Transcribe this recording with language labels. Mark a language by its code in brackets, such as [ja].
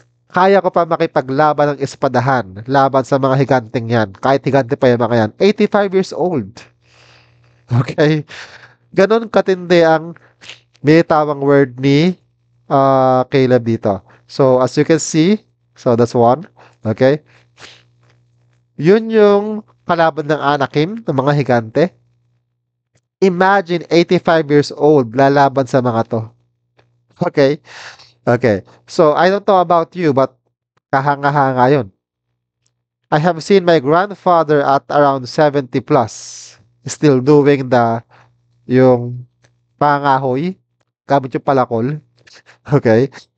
[tl] Kaya ko pa makipaglaban ng espadahan laban sa mga higanteng yan. Kahit higante pa yung mga yan. [en] 85 years old. [tl] Okay? Ganon katindi ang binitawang word ni Caleb dito. [en] So, as you can see, so that's one. Okay? [tl] Yun yung kalaban ng Anakim, ng mga higante. Imagine [en] 85 years old [tl] lalaban sa mga to. [en] Okay? Okay. So, I don't know about you, but [tl] kahanga-hanga yun. [en] I have seen my grandfather at around 70 plus still doing [tl] yung pangahoy, gamit yung palakol. [en] Okay?